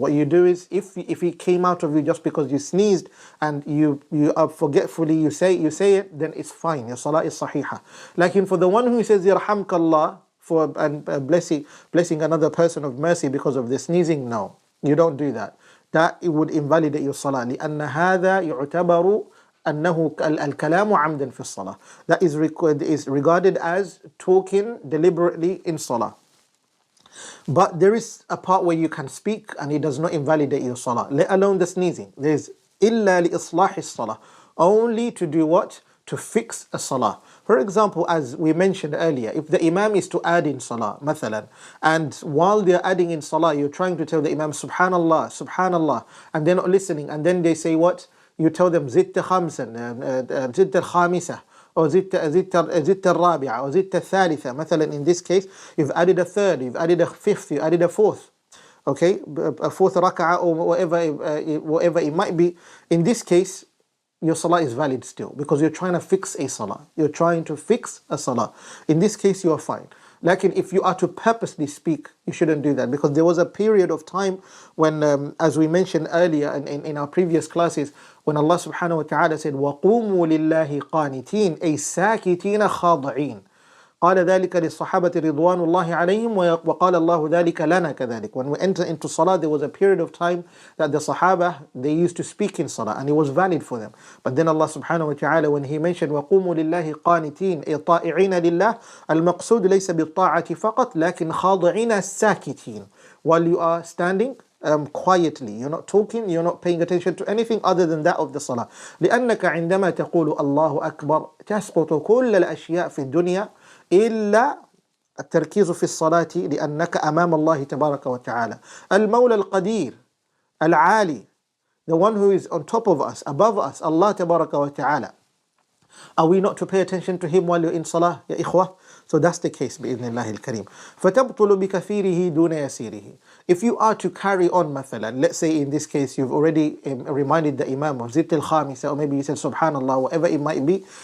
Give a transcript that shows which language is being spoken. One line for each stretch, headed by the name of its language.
English: What you do is, if it came out of you just because you sneezed and you are forgetfully you say it, then it's fine. Your salah is sahiha. Lakin for the one who says yarhamkallah and blessing another person of mercy because of the sneezing, no, you don't do that. That it would invalidate your salah.
Arabic: لأن هذا يعتبر أنه الكلام عمدا في الصلاة.
English: That is regarded as talking deliberately in salah. But there is a part where you can speak and it does not invalidate your salah, let alone the sneezing.
Arabic: There's إلا لإصلاح الصلاة.
English: Only to do what? To fix a salah. For example, as we mentioned earlier, if the imam is to add in salah, mathalan, and while they're adding in salah, you're trying to tell the imam, subhanallah, subhanallah, and they're not listening, and then they say what? You tell them,
Arabic: zitta khamsan, zitta al-khamisah, or زدت الرابعة or زدت الثالثة.
English: مثلا in this case, you've added a third, you've added a fifth, you added a fourth. Okay, a fourth rak'ah or whatever it might be. In this case, your salah is valid still because you're trying to fix a salah. You're trying to fix a salah. In this case, you are fine. Like if you are to purposely speak, you shouldn't do that because there was a period of time when, as we mentioned earlier in our previous classes, when Allah subhanahu wa ta'ala said,
Arabic: وَقُومُوا لِلَّهِ قَانِتِينَ أي ساكتين خاضعين. قال ذلك للصحابة رضوان الله عليهم وقال الله ذلك لنا كذلك.
English: When we enter into salah, there was a period of time that the Sahaba, they used to speak in salah and it was valid for them. But then Allah subhanahu wa ta'ala, when He mentioned
Arabic: وَقُومُوا لِلَّهِ قَانِتِينَ أي طَائِعِينَ لِلَّهِ, المقصود ليس بالطاعة فقط لكن خاضعين ساكتين.
English: While you are standing quietly, you're not talking, you're not paying attention to anything other than that of the salah.
Arabic: لأنك عندما تقول الله أكبر تسقط كل الأشياء في الدنيا إلا التركيز في الصلاة لأنك أمام الله تبارك وتعالى. المولى القدير العالي,
English: the one who is on top of us, above us, Allah تبارك وتعالى. Are we not to pay attention to Him while you're in salah, ya ikhwah? So that's the case,
Arabic: بإذن الله الكريم. فتبطل بكثيره دون يسيره.
English: If you are to carry on, مثلا, let's say in this case you've already reminded the Imam of
Arabic: زدت الخامسة,
English: or maybe you said Subhanallah, whatever it might be.